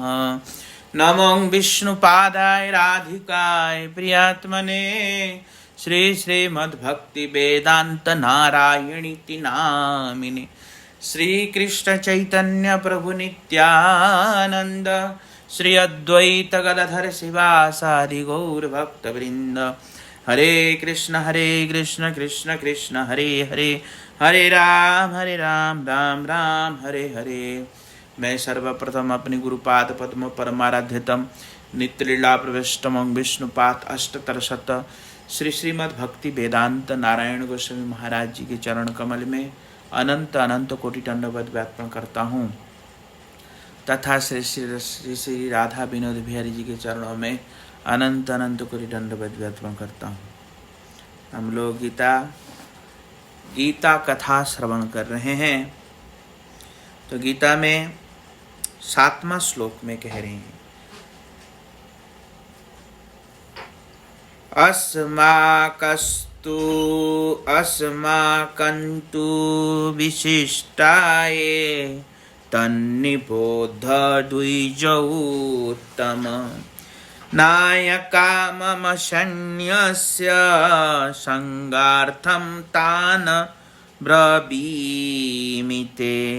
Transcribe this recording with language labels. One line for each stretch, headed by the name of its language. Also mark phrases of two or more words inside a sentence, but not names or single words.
Sanskrit: नमो विष्णुपादाय राधिकाय प्रियात्मने श्री श्रीमद्भक्तिवेदान्त नारायणीति नामिने। श्री कृष्ण चैतन्य प्रभु नित्यानंद श्री अद्वैत गदाधर शिवासादि गौर भक्त वृंद। हरे कृष्ण कृष्ण कृष्ण हरे हरे, हरे राम राम राम हरे हरे।
Hindi: मैं सर्वप्रथम अपने गुरुपाद पद्म परमाराध्यतम नित्यलीला प्रविष्टम विष्णुपाद अष्टतरशत श्री श्रीमद् भक्ति वेदांत नारायण गोस्वामी महाराज जी के चरण कमल में अनंत अनंत कोटि दंडवत व्यापन करता हूँ तथा श्री श्री श्री राधा विनोद बिहारी जी के चरणों में अनंत अनंत कोटि दंडवत व्यापन करता हूँ। हम लोग गीता कथा श्रवण कर रहे हैं। तो गीता में 7वां श्लोक में कह रहे हैं,
Sanskrit: अस्माकन्तु विशिष्टाये तन्निबोध द्विजोत्तम नायका मम सैन्यस्य संगार्थं तान् ब्रवीमि ते।